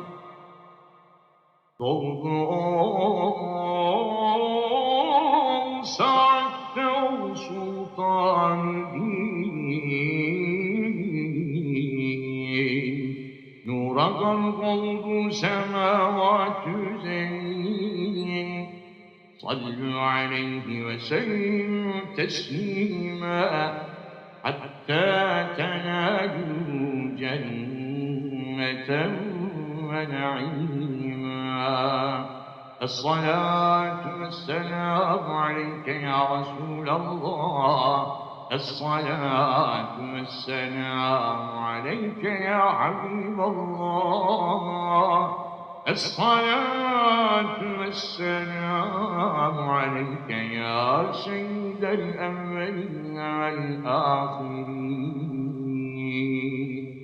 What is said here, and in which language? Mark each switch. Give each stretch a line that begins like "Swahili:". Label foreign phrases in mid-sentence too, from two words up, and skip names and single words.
Turkish: Doldu ol saatte ol sultan din, nura gark oldu semavat-ü zemin.
Arabic: صلوا عليه وسلموا تسليما حتى تنالوا جنة ونعيما. الصلاة والسلام عليك يا رسول الله، الصلاة والسلام عليك يا حبيب الله، الصلاة والسلام عليك يا سيد الأولين والآخرين.